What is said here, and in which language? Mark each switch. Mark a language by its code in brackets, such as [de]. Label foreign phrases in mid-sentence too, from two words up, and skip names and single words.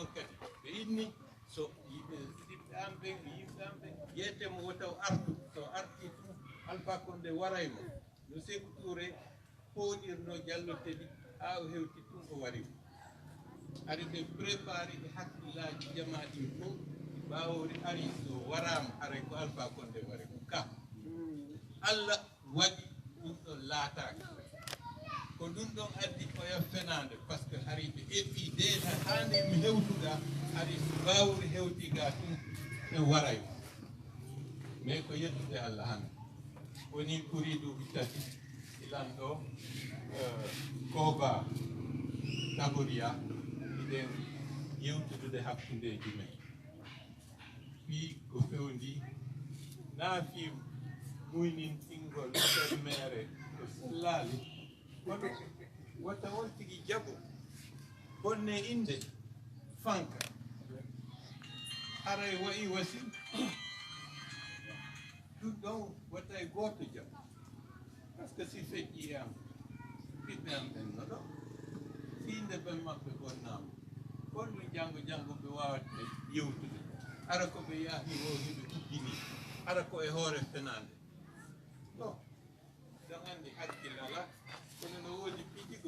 [ff] kadi ɓe inni so yimɓe amɓe yiyetemo o taw artu so arti tum Alpha Condé waraymo no Sékou Touré hoɗirno jalloteɗi ha o hewti tum o warimo ari ɓe préparé e hakkillaji jamaɗi fof bawori ari so warama haray ko Alpha Condé wari ko ka Allah waɗi ɗum ɗon laataki ko ɗum ɗon addi oya fenade [fr] par ce que [ff] hari ɓe eɓɓi déjà hande mi hewtuga ari so bawori hewtiga tum e waray mais ko yettude Allah hande woni ɓuuri duuɓi tati ilan ɗo Koba Tagoria iɗen yewtudude hakkundeji men fi ko fewndi na fi muynintingol mere ko laali kono wata won tigi jaɓo bonne inde fanka haray wayi wasi ɗum ɗon wata e goto jaɓo [fr] par ce que [ff] si feƴƴi am ɓiɓɓe am ɓen no ɗo fiinde ben maɓɓe bonnama bonɗum janggo ɓe wawata yewtude ara ko ɓe yahi o hiɓe kuggini ara ko e hoore fenande non ɗon andi hakkille ala kono no woodi